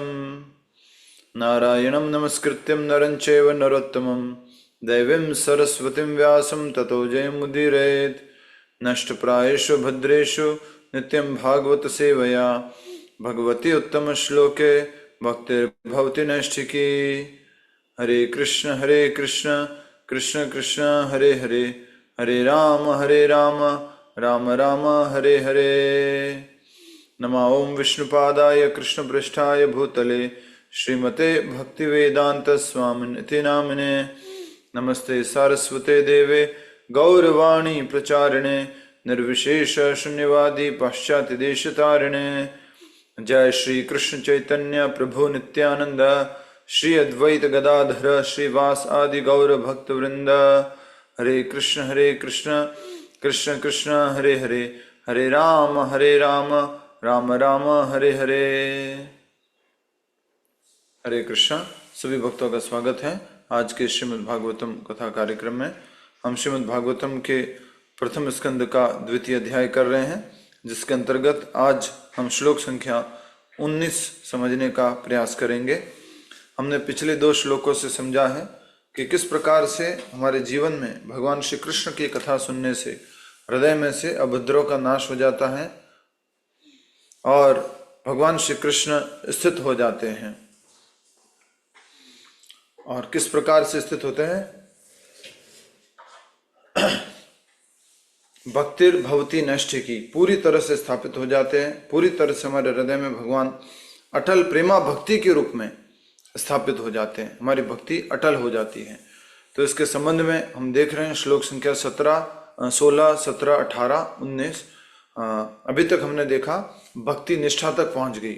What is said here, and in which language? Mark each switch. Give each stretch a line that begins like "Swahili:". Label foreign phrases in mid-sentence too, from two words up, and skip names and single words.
Sanskrit: नारायणं नमस्कृत्यं नरं चैव नरोत्तमं दैवीं सरस्वतीं व्यासं ततो जयमुदीरयेत्। नष्टप्रायेषु भद्रेषु नित्यं भागवत सेवया भगवती उत्तमश्लोके भक्तिर्भवति नैष्ठिकी। हरे कृष्ण कृष्ण कृष्ण हरे हरे, हरे राम राम राम हरे हरे। नमः ओं विष्णुपादाय कृष्णपृष्ठाय भूतले श्रीमते भक्तिवेदांत स्वामिनिति नामिने। नमस्ते सारस्वते देवे गौरवाणी प्रचारिणे निर्विशेष शून्यवादी पाश्चात्य देशतारिणे। जय श्री कृष्ण चैतन्य प्रभु नित्यानंद श्री अद्वैत गदाधर श्रीवास आदि गौर भक्त वृंद। हरे कृष्ण कृष्ण कृष्ण हरे हरे, हरे राम राम राम हरे हरे। हरे कृष्ण।
Hindi: सभी भक्तों का स्वागत है आज के श्रीमद् भागवतम कथा कार्यक्रम में। हम श्रीमद् भागवतम के प्रथम स्कंद का द्वितीय अध्याय कर रहे हैं, जिसके अंतर्गत आज हम श्लोक संख्या 19 समझने का प्रयास करेंगे। हमने पिछले 2 श्लोकों से समझा है कि किस प्रकार से हमारे जीवन में भगवान श्री कृष्ण की कथा सुनने से हृदय में से अभद्रों का नाश हो जाता है और भगवान श्री कृष्ण स्थित हो जाते हैं। और किस प्रकार से स्थित होते हैं?
Sanskrit: भक्तिर भवती नैष्ठिकी,
Hindi: पूरी तरह से स्थापित हो जाते हैं। पूरी तरह से हमारे हृदय में भगवान अटल प्रेमा भक्ति के रूप में स्थापित हो जाते हैं, हमारी भक्ति अटल हो जाती है। तो इसके संबंध में हम देख रहे हैं श्लोक संख्या 16, 17, 18, 19। अभी तक हमने देखा भक्ति निष्ठा तक पहुंच गई।